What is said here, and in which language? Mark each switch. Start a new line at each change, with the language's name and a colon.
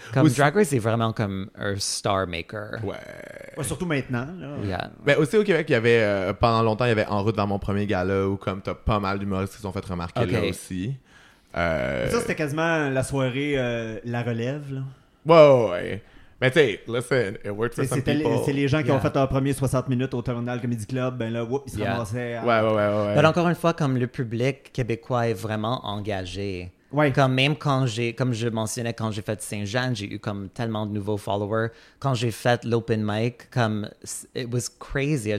French: Comme aussi, Drag Race est vraiment comme un star maker. Ouais. Ouais, surtout maintenant.
English: Yeah.
French: Mais aussi au Québec, il y avait pendant longtemps, il y avait En route vers mon premier gala où comme t'as pas mal d'humoristes qui se sont fait remarquer là aussi. Ça c'était quasiment la soirée La Relève là. Ouais. Mais tu sais,
English: listen, it worked for some people.
French: C'est les gens qui ont fait leur premier 60 minutes au Terminal Comedy Club, ben là, whoop, ils se ramassaient. Ouais. Mais encore une fois, comme le public québécois est vraiment engagé. Ouais. Comme même quand j'ai, comme je mentionnais, quand j'ai fait Saint-Jean, j'ai eu comme tellement de nouveaux followers. Quand j'ai fait l'open mic, comme,
English: it was crazy.